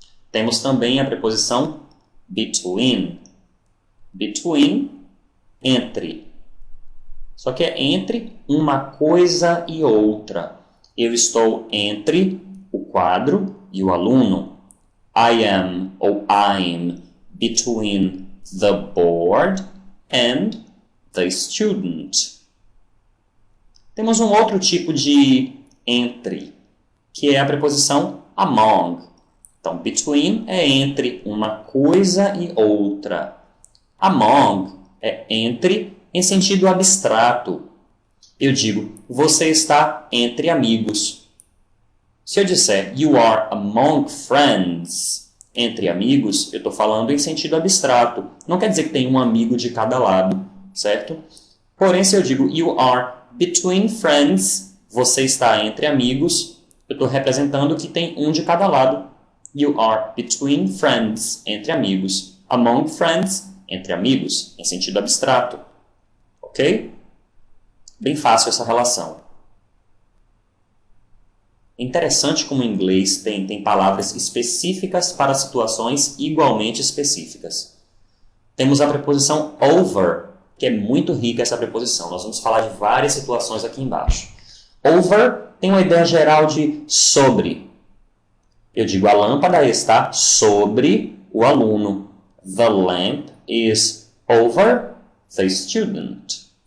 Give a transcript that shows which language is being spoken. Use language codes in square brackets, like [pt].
[pt] Temos também a preposição between. Between, entre. Só que é entre uma coisa e outra. Eu estou entre o quadro e o aluno. [en] I am ou I'm between the board and the student. [pt] Temos um outro tipo de entre, que é a preposição among. Então, between é entre uma coisa e outra. Among é entre em sentido abstrato. Eu digo, você está entre amigos. Se eu disser, [en] you are among friends, [pt] entre amigos, eu estou falando em sentido abstrato. Não quer dizer que tem um amigo de cada lado, certo? Porém, se eu digo, [en] you are between friends, [pt] você está entre amigos, eu estou representando que tem um de cada lado. [en] You are between friends, [pt] entre amigos. [en] Among friends, [pt] entre amigos, em sentido abstrato. Ok? Bem fácil essa relação. É interessante como o inglês tem palavras específicas para situações igualmente específicas. Temos a preposição over, que é muito rica essa preposição. Nós vamos falar de várias situações aqui embaixo. Over tem uma ideia geral de sobre. Eu digo, a lâmpada está sobre o aluno. [en] The lamp is over the student.